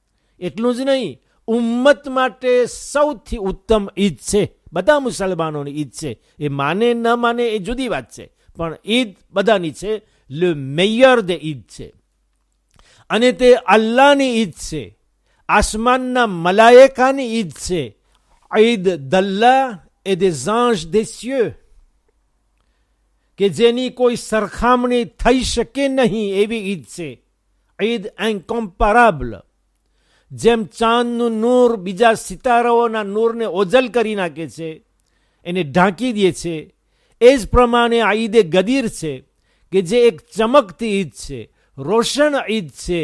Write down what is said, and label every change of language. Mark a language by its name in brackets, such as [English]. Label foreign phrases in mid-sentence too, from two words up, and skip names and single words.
[Gujarati] એટલું જ નહીં, ઉમ્મત માટે સૌથી ઉત્તમ ઈદ છે. બધા મુસલમાનોની ઈદ છે. એ માને ન માને એ જુદી વાત છે, પણ ઈદ બધાની છે. [French] le meilleur de [Gujarati] ઈદ છે, અને તે અલ્લાહની ઈદ છે. આસમાનના મલાયકાની ઈદ છે. [French] ઈદ d'Allah et des anges des cieux, [Gujarati] કે જેની કોઈ સરખામણી થઈ શકે નહીં એવી ઈદ છે. [French] Aïd incomparable. [Gujarati] જેમ ચાંદનું નૂર બીજા સિતારાઓના નૂરને ઓજલ કરી નાખે છે, એને ઢાંકી દે છે, એ જ પ્રમાણે આ ઈદે ગદીર છે કે જે એક ચમકતી ઈદ છે, રોશન ઈદ છે.